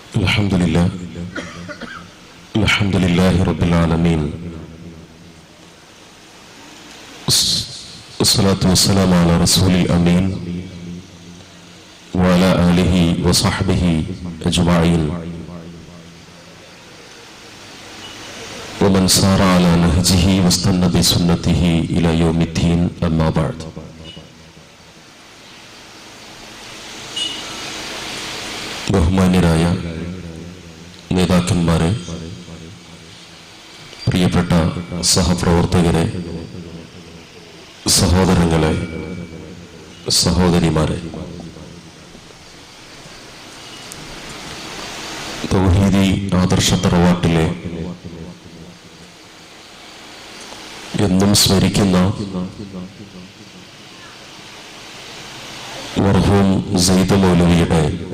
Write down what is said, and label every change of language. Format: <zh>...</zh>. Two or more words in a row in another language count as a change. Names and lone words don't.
<ar>الحمد لله رب العالمين والصلاة والسلام على رسول الأمين وعلى آله وصحبه أجمعين ومن سار على نهجه واستنى بسنته إلى يوم الدين أما بعد.</ar> <ml>ബഹുമാന്യരായ നേതാക്കന്മാരെ, പ്രിയപ്പെട്ട സഹപ്രവർത്തകരെ, സഹോദരങ്ങളെ, സഹോദരിമാരെ, തൗഹീദി ആദർശ തറവാട്ടിലെ എന്നും സ്മരിക്കുന്ന മർഹൂം സയ്യിദ് മൗലവിയുടെ</ml>